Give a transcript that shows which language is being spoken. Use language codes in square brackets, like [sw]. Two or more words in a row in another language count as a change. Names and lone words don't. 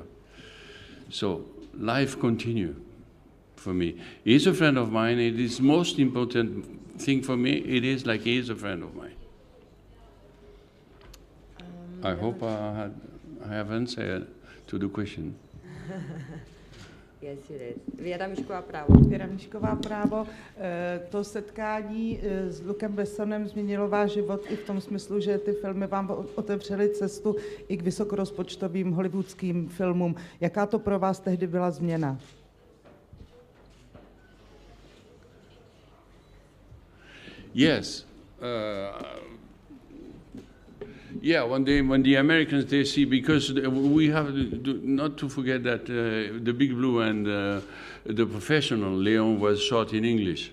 [en] So life continues for me. He's a friend of mine. It is most important thing for me. It is like he is a friend of mine. I hope I have answered to the question. Yes, you did. [cs] Věra Mišková právo. Věra Mišková právo. To setkání s Lucem Bessonem změnilo váš život i v tom smyslu, že ty filmy vám otevřely cestu i k vysokorozpočtovým hollywoodským filmům. Jaká to pro vás tehdy byla změna? [en] Yes. Yeah, when the Americans, they see, because we have not to forget that The Big Blue and The Professional, Leon, was shot in English.